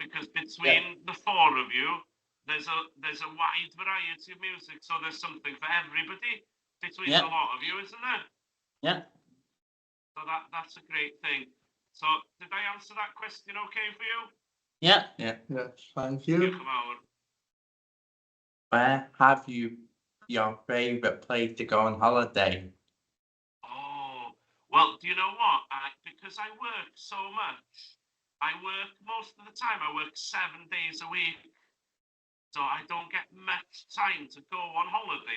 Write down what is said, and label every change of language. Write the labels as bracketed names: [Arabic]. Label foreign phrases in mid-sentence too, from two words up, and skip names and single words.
[English] Because between the four of you, there's a wide variety of music, so there's something for everybody between a lot of you, isn't there? Yeah. So that's a great thing. So did I answer that question okay for you? Yeah. Yes, thank you. [Welsh] Diolch yn fawr. [English] Where have you your favourite place to go on holiday? Oh, well, do you know what? Because I work so much, I work most of the time. I work 7 days a week, so I don't get much time to go on holiday.